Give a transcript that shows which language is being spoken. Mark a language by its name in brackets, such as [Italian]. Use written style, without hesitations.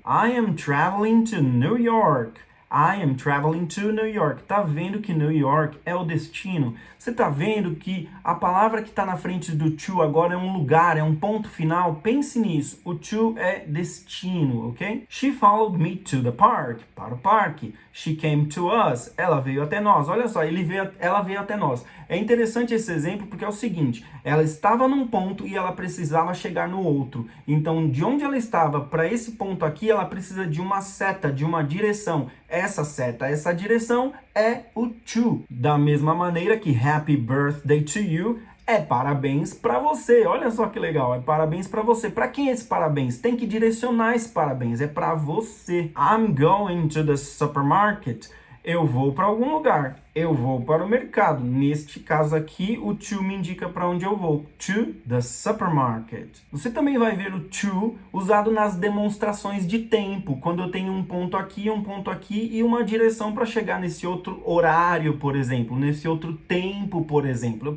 [English] I am traveling to New York. I am traveling to New York. [Portuguese] Tá vendo que New York é o destino? Você tá vendo que a palavra que tá na frente do to agora é um lugar, é um ponto final? Pense nisso. O to é destino, ok? [English] She followed me to the park. [Portuguese] Para o parque. [English] She came to us. [Portuguese] Ela veio até nós. Olha só, ela veio até nós. É interessante esse exemplo porque é o seguinte. Ela estava num ponto e ela precisava chegar no outro. Então, de onde ela estava para esse ponto aqui, ela precisa de uma seta, de uma direção. Essa seta, essa direção é o to. Da mesma maneira que [English] Happy Birthday to You [Portuguese] é parabéns para você. Olha só que legal, é parabéns para você. Para quem é esse parabéns? Tem que direcionar esse parabéns, é para você. [English] I'm going to the supermarket. [Portuguese] Eu vou para algum lugar, eu vou para o mercado. Neste caso aqui, o to me indica para onde eu vou. [English] To the supermarket. [Portuguese] Você também vai ver o to usado nas demonstrações de tempo, quando eu tenho um ponto aqui e uma direção para chegar nesse outro horário, por exemplo, nesse outro tempo, por exemplo.